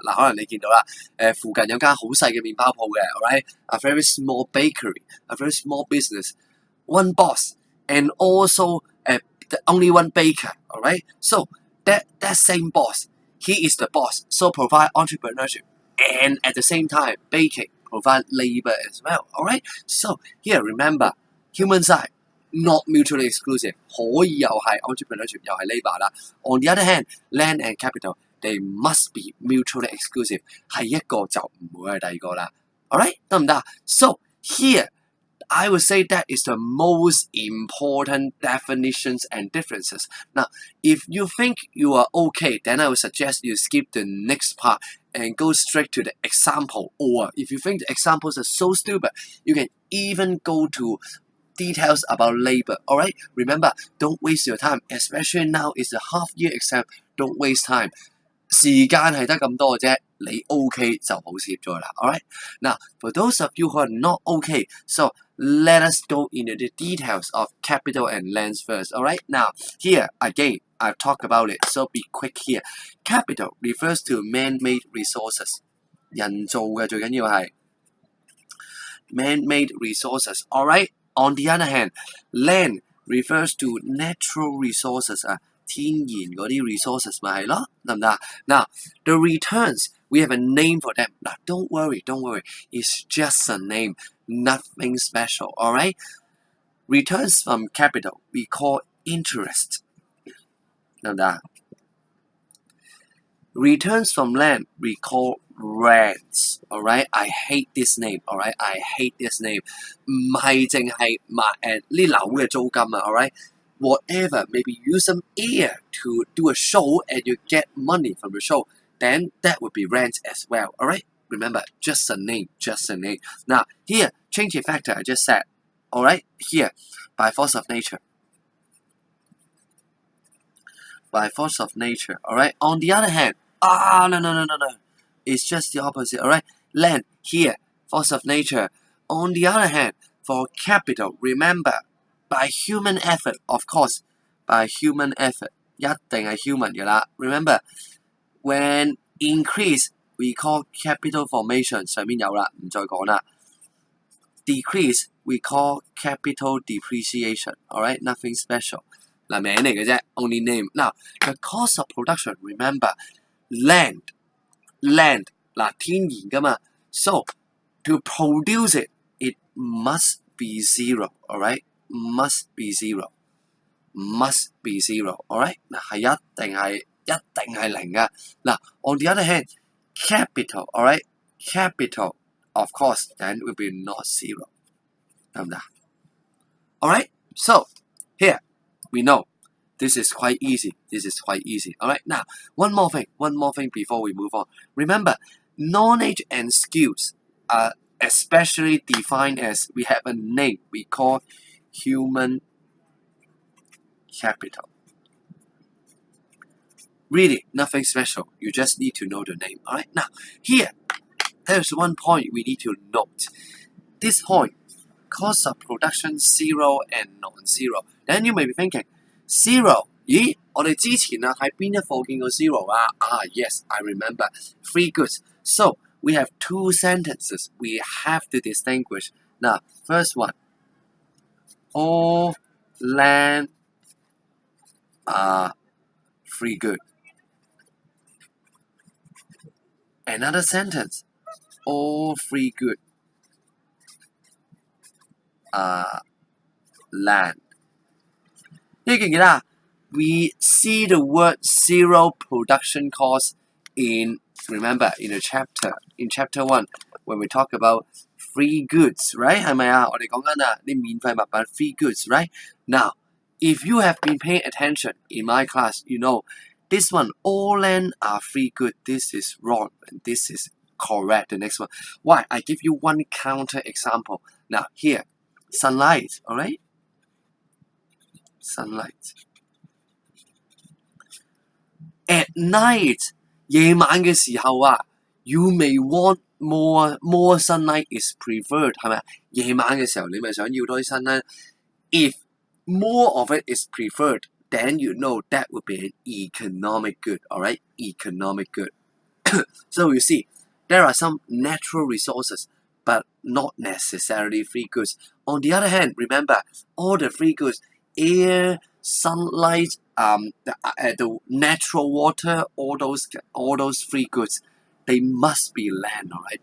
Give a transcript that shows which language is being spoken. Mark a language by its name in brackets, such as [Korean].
[Cantonese] 嗱，可能你見到啦，附近有間好細嘅麵包鋪嘅 [English] ，alright, a very small bakery, a very small business, one boss, and also the only one baker, alright. So that same boss. He is the boss, so provide entrepreneurship and at the same time, baking, provide labor as well. Alright? So here, remember, human side, not mutually exclusive. [Cantonese] 可以又係 entrepreneurship 又係 labor 啦。 [English] On the other hand, land and capital, they must be mutually exclusive. [Cantonese] 係一個就唔會係第二個啦。 [English] Alright? [Cantonese] 得唔得？ [English] So here, I would say that is the most important definitions and differences. Now, if you think you are okay, then I would suggest you skip the next part and go straight to the example. Or if you think the examples are so stupid, you can even go to details about labor. Alright? Remember, don't waste your time. Especially now is the half-year exam. Don't waste time. [Cantonese] 時間係得咁多嘅啫，你 OK 就好攝咗啦。 [English] Alright? Now, for those of you who are not okay, so let us go into the details of capital and lands first. Alright? Now, here again, I've talked about it, so be quick here. Capital refers to man-made resources. [Cantonese] 人造嘅最緊要係 [English] man-made resources. Alright? On the other hand, land refers to natural resources 啊。 [Cantonese] 天然嗰啲 resources 咪係咯，得唔得？ [English] Now, the returns, we have a name for them. Now, don't worry. It's just a name, nothing special, alright? Returns from capital, we call interest. [Cantonese] 得唔得？ [English] Returns from land, we call rents, alright? I hate this name, alright? I hate this name. [Cantonese] 唔係淨係呢樓嘅租金啊 alright? [English] Whatever, maybe use some air to do a show and you get money from the show, then that would be rent as well. Alright? Remember, just a name. Now, here, changing factor, I just said. Alright? Here, by force of nature. Alright? On the other hand, no. It's just the opposite. Alright? Land, here, force of nature. On the other hand, for capital, remember, by human effort, of course, by human effort, [Cantonese] 一定係 human 嘅啦。 [English] Remember, when increase we call capital formation [Cantonese] 上面有啦，唔再講啦。 [English] Decrease we call capital depreciation. Alright, nothing special. [Cantonese] 嗱名嚟嘅啫 ， [English] only name. Now the cost of production. Remember, land [Cantonese] 嗱天然噶嘛 [English] ，so to produce it, it must be zero. Alright, must be zero. Must be zero. [Cantonese] Alright， 嗱係一定係零噶。 [English] 嗱 on the other hand, capital. Alright, capital of course then will be not zero. [Cantonese] 得唔得 ？ [English] Alright, so here we know this is quite easy. This is quite easy. Alright, now one more thing before we move on. Remember, knowledge and skills are especially defined as we have a name we call human capital. Really, nothing special. You just need to know the name. Alright, now here, there's one point we need to note. This point, cost of production zero and non-zero. Then you may be thinking, zero? [Cantonese] 咦，我哋之前啊喺邊一課見過 zero 啊？ [English] Ah, yes, I remember. Free goods. So we have two sentences we have to distinguish. Now, first one, all land are free good. Another sentence, all free good are land. [Cantonese] 呢記唔記得啊？ [English] We see the word zero production cost in the chapter 1 when we talk about free goods, right? [Cantonese] 係咪啊？我哋講緊啊啲免費物品 free goods, [English] right? Now, if you have been paying attention in my class, you know this one all land are free good. This is wrong and this is correct. The next one. Why? I give you one counter example. Now here, sunlight, alright? Sunlight. At night, [Cantonese] 夜晚嘅時候啊 [English] you may want more sunlight is preferred [Cantonese] 係咪？夜晚嘅時候你咪想要多啲 sunlight。 [English] If more of it is preferred, then you know that would be an economic good, alright? Economic good. So you see, there are some natural resources, but not necessarily free goods. On the other hand, remember, all the free goods, air, sunlight, the natural water, all those free goods, they must be land, alright?